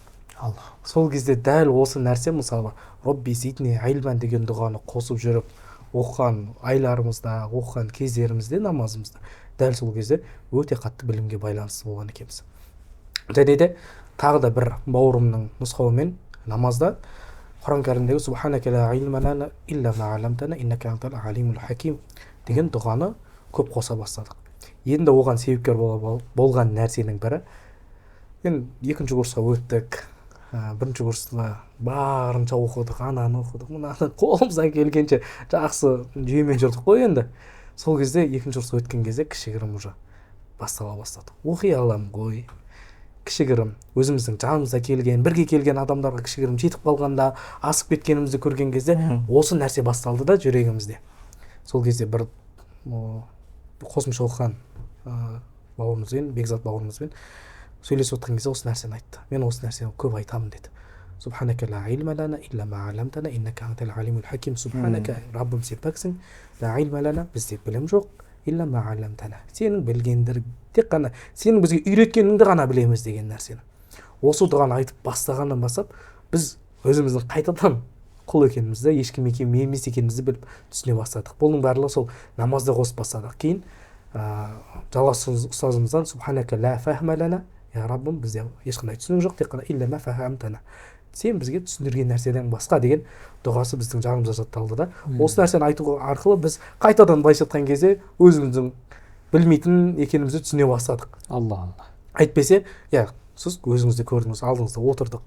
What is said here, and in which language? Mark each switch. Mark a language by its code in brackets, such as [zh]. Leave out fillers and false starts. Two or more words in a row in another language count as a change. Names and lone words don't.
[kk] Сол кезде дәл осы нәрсе, мысалы [ar] رب زدني علما [kk] деген дұғаны қосып жүріп оқыған айларымызда, оқыған кездерімізде, намазымызда дәл сол кезде өте қатты білімге байланысты болған екенбіз. Және де тағы да бір бауырымның нұсқауымен намазда Құран кәрімдегі [ar] سبحانك لا علم لنا إلا ما علمتنا إنك أنت العليم الحكيم [kk] деген дұғаны көп қоса бастадық. Енді оған себепкер болған нәрсенің бірі, енді екінші курсқа өттік, бірінші курста барынша оқыдық, ананы оқыдық, мынаны қолымыздан келгенше жақсы жүйемен жүрдік қой енді. Сол кезде екінші курсқа өткен кезде кішігірім уже бастала бастады. Оқи аламын ғой. Кішігірім өзіміздің жанымызда келген, бірге келген адамдарға кішігірім жетіп қалғанда, асып кеткенімізді көрген кезде осы нәрсе басталды да жүрегімізде. Сол кезде бір қосымша оқыған бауырымызбен, Бекзат бауырымызбен сөйлесіп отырған кезде осы нәрсені айтты. Мен осы нәрсені көп айтамын деді. [ar] سبحانك لا علم لنا إلا ما علمتنا إنك أنت العليم الحكيم. [kk] Субханака, Раббым сен пәксің, [ar] لا علم لنا, [kk] бізде білім жоқ, [ar] إلا ما علمتنا. [kk] Сенің білгендер тек қана сенің бізге үйреткеніңді ғана білеміз деген нәрсені. Осы дұғаны айтып бастағаннан бастап біз өзіміздің қайтадан құл екенімізді, ешкім емес екенімізді біліп түсіне бастадық. Бұның барлығы сол намазда қосып бастадық. Кейін жалғасы ұстазымыздан [ar] سبحانك لا فهم لنا, [kk] я Раббым, бізде ешқандай түсінік жоқ, тек қана [ar] إلا ما فهمتنا. [kk] Сен бізге түсіндірген нәрседен басқа деген дұғасы біздің жанымызда жатталды да. Осы нәрсені айту арқылы біз қайтадан былайша айтқан кезде өзіміздің білмейтін екенімізді түсіне бастадық. Алла. Әйтпесе, сіз өзіңізді көрдіңіз, алдыңызда отырдық.